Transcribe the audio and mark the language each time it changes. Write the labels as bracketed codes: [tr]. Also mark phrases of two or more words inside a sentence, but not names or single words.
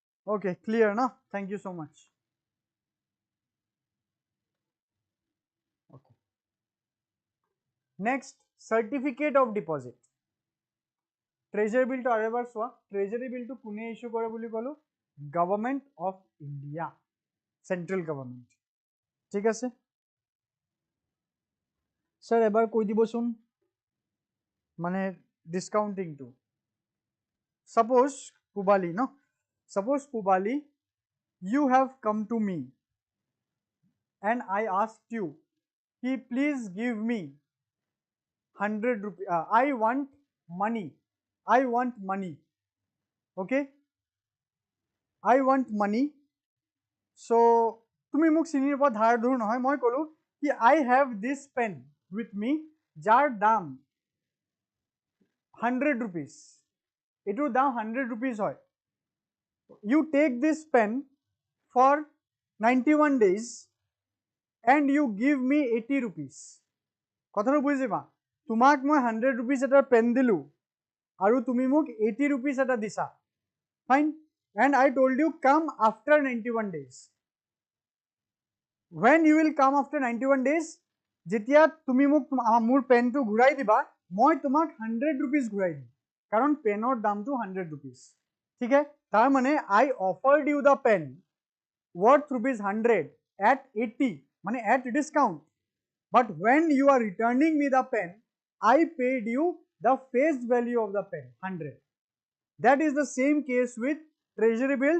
[en] Okay, clear, no? Thank you so much. Okay. Next, certificate of deposit. [as] Treasury bill টো আৰেবাৰ চোৱা. Treasury bill টো কোনে issue কৰে বুলি ক'লো? [en] Government of India, central government. [as] ঠিক আছে স্যার এবার কই দিবচোন মানে [en] discounting to suppose Pubali, no, suppose Pubali, you have come to me and I asked you, please give me 100 rupees. I want money. I want money. Okay, I want money. [as] So তুমি মোক চিনিৰ পৰা ধাৰ ধৰ নহয় মই কলো কি [en] I have this pen with me [as] যাৰ দাম 100 rupees. এটোৰ দাম 100 rupees হয়. [en] You take this pen for 91 days and you give me 80 rupees. [as] কথাটো বুজিবা তোমাক মই 100 rupees এটা পেন দিলু আৰু তুমি মোক 80 rupees এটা দিছা [en] fine and I told you come after 91 days. When you will come after 91 days [as] যেতিয়া তুমি মোক মোৰ পেনটো ঘূৰাই দিবা মই তোমাক 100 rupees ঘূৰাই দিম কাৰণ পেনৰ দামটো 100 rupees. ঠিক আছে তাৰ মানে [en] I offered you the pen worth rupees 100 at 80 মানে at discount. But when you are returning me the pen, I paid you the face value of the pen, 100. That is the same case with treasury bills.